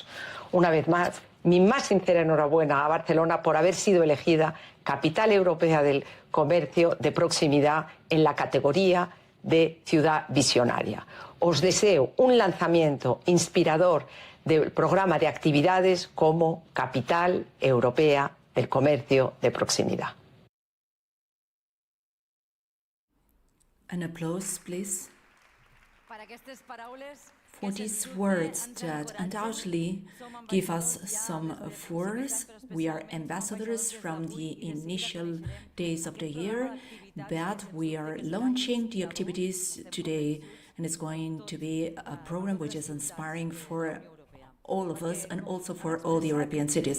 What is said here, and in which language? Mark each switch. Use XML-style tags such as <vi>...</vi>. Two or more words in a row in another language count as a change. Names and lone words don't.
<es>Una vez más, mi más sincera enhorabuena a Barcelona por haber sido elegida capital europea del comercio de proximidad en la categoría de ciudad visionaria. Os deseo un lanzamiento inspirador del programa de actividades como Capital Europea del Comercio de Proximidad.</es> <en>An applause, please,</en> <ca>Per aquestes paraules</ca> <en>for these words that undoubtedly give us some force. We are ambassadors from the initial days of the year, but we are launching the activities today, and it's going to be a program which is inspiring for all of us and also for all the European cities.</en>